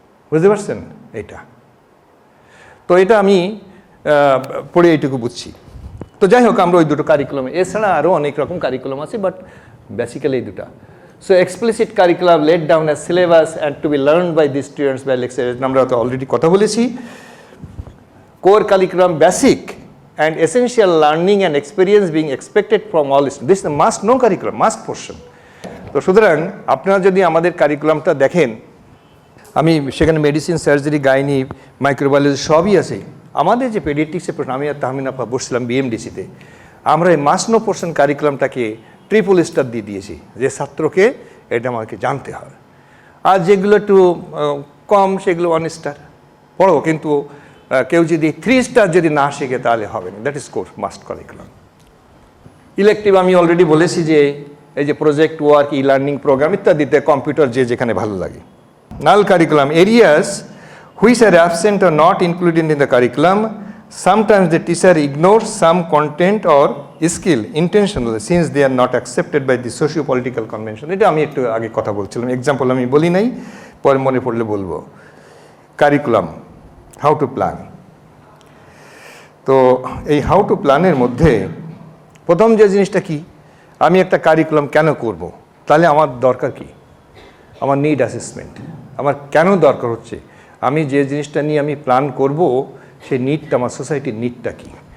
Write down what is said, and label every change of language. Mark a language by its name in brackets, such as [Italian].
[Bangla] বুঝতে পারছেন এটা? তো এটা আমি পড়ে এইটুকু বুঝছি। তো যাই হোক, আমরা ওই দুটো কারিকুলাম, এছাড়া আরও অনেক রকম কারিকুলাম আছে, বাট বেসিক্যালি এই দুটা। [English] so explicit curriculum laid down as syllabus and to be learn by the students by lecturers, [Bangla] আমরা তো অলরেডি কথা বলেছি। [English] Core curriculum basic and essential learning and experience being expected from all students. This is a must know curriculum, must portion. [Bangla] তো সুতরাং আপনারা যদি আমাদের কারিকুলামটা দেখেন, আমি সেখানে মেডিসিন, সার্জারি, গাইনি, মাইক্রোবায়োলজি সবই আছে। আমাদের যে পেডিয়াট্রিক্সের প্রশ্ন, আমি আর তাহমিন আপা বসছিলাম বিএমডিসিতে, আমরা এই must know portion কারিকুলামটাকে triple star দিয়ে দিয়েছি, যে ছাত্রকে এটা আমাকে জানতে হবে। আর যেগুলো একটু কম সেগুলো 1 স্টার পড়ো, কিন্তু কেউ যদি 3 স্টার যদি না শিখে তাহলে হবে না। [English] That is course must curriculum. [Bangla] Elective আমি অলরেডি বলেছি যে এই যে project work, e learning programme ইত্যাদিতে কম্পিউটার যে যেখানে ভালো লাগে। [English] Null curriculum areas which are absent or not included in the curriculum. Sometimes the teacher ignores some content or skill intentionally since they are not accepted by the socio-political convention. [Bangla] এটা আমি একটু আগে কথা বলছিলাম, এক্সাম্পল আমি বলি নাই, পরে মনে পড়লে বলবো। Curriculum how to plan. তো এই হাউ টু প্ল্যানের মধ্যে প্রথম যে জিনিসটা কি, আমি একটা কারিকুলাম কেন করব, তাহলে আমার দরকার কি, আমার নিড অ্যাসেসমেন্ট, আমার কেন দরকার হচ্ছে, আমি যে জিনিসটা নিয়ে আমি প্ল্যান করব সেই নিডটা, আমার সোসাইটির নিডটা কি।